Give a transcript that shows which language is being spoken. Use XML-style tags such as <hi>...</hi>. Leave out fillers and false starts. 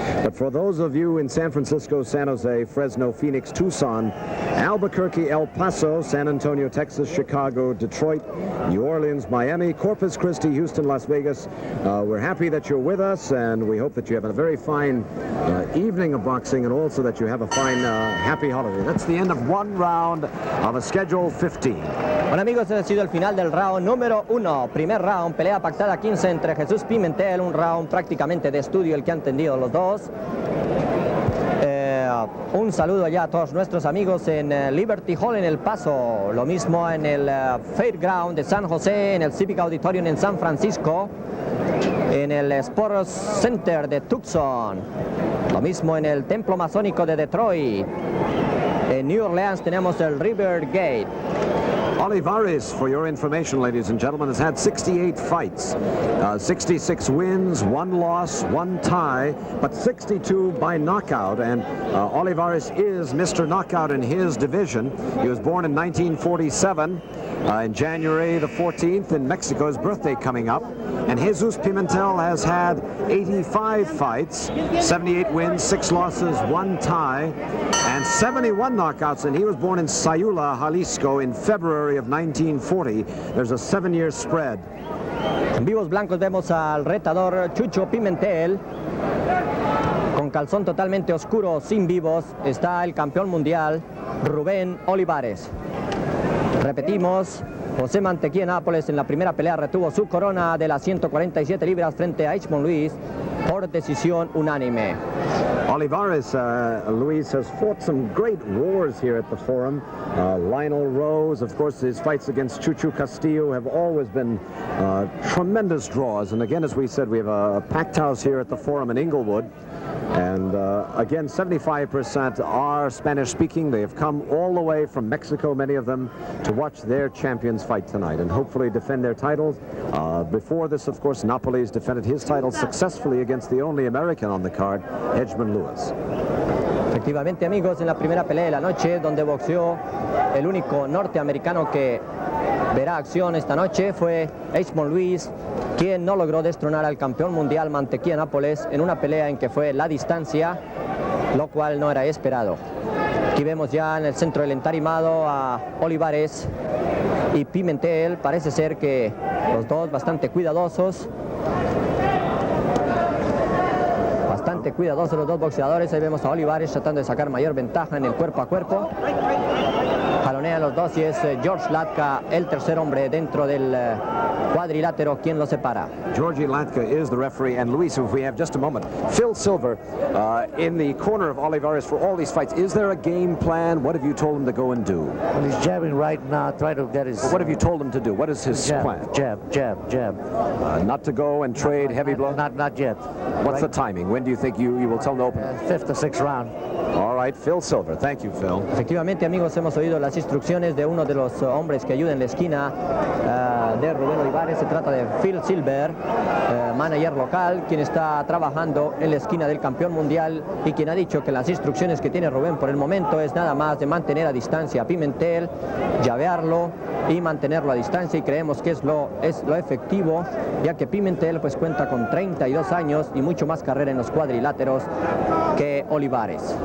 <en>But for those of you in San Francisco, San Jose, Fresno, Phoenix, Tucson, Albuquerque, El Paso, San Antonio, Texas, Chicago, Detroit, New Orleans, Miami, Corpus Christi, Houston, Las Vegas, we're happy that you're with us, and we hope that you have a very fine evening of boxing, and also that you have a fine happy holiday. That's the end of one round of a scheduled 15.</en> <es>Bueno, amigos, ha sido el final del round número 1. Primer round, pelea pactada 15 entre Jesús Pimentel, un round prácticamente de estudio el que han tenido los dos. un saludo ya a todos nuestros amigos en Liberty Hall en El Paso, lo mismo en el Fairground de San José, en el Civic Auditorium en San Francisco, en el Sports Center de Tucson, lo mismo en el Templo Masónico de Detroit. En New Orleans tenemos el River Gate.</es> <en>Olivares, for your information, ladies and gentlemen, has had 68 fights, 66 wins, 1 loss, 1 tie, but 62 by knockout. And Olivares is Mr. Knockout in his division. He was born in 1947, in January the 14th in Mexico, his birthday coming up. And Jesus Pimentel has had 85 fights, 78 wins, 6 losses, 1 tie, and 71 knockouts. And he was born in Sayula, Jalisco in February of 1940. There's a 7-year spread.</en> <es>En vivos blancos vemos al retador Chucho Pimentel. Con calzón totalmente oscuro, sin vivos, está el campeón mundial Ruben Olivares. Repetimos, José Mantequilla Nápoles en la primera pelea retuvo su corona de las 147 libras frente a H. Luis por decisión unánime.</es> <en>Olivares, Luis, has fought some great wars here at the Forum. Lionel Rose, of course, his fights against Chuchu Castillo have always been tremendous draws. And again, as we said, we have a packed house here at the Forum in Inglewood. And again, 75% are Spanish-speaking. They have come all the way from Mexico, many of them, to watch their champions fight tonight and hopefully defend their titles. Before this, of course, Nápoles defended his title successfully against the only American on the card, Edgman Lewis.</en> <es>Efectivamente, amigos, en la primera pelea de la noche, donde boxeó el único norteamericano que verá acción esta noche, fue H. Luis, quien no logró destronar al campeón mundial Mantequilla Nápoles en una pelea en que fue la distancia, lo cual no era esperado. Aquí vemos ya en el centro del entarimado a Olivares y Pimentel. Parece ser que los dos bastante cuidadosos. Bastante cuidadosos los dos boxeadores. Ahí vemos a Olivares tratando de sacar mayor ventaja en el cuerpo a cuerpo. Jalonean los dos y es George Latka, el tercer hombre dentro del cuadrilátero, quien lo separa.</es> <en>Georgie Latka is the referee, and Luis, if we have just a moment, Phil Silver in the corner of Olivares for all these fights. Is there a game plan? What have you told him to go and do? Well, he's jabbing right now, try to get his... What have you told him to do? What is his plan? Jab. Not to go and trade heavy blows? Not yet. What's the timing? When do you think you will tell him to open? 5th or 6th round. All right, Phil Silver. Thank you, Phil.</en> <es>Efectivamente, amigos, hemos oído las instrucciones de uno de los hombres que ayuda en la esquina de Rubén Olivares. Se trata de Phil Silver, manager local, quien está trabajando en la esquina del campeón mundial y quien ha dicho que las instrucciones que tiene Rubén por el momento es nada más de mantener a distancia a Pimentel, llavearlo y mantenerlo a distancia, y creemos que es lo efectivo, ya que Pimentel pues cuenta con 32 años y mucho más carrera en los cuadriláteros que Olivares.</es>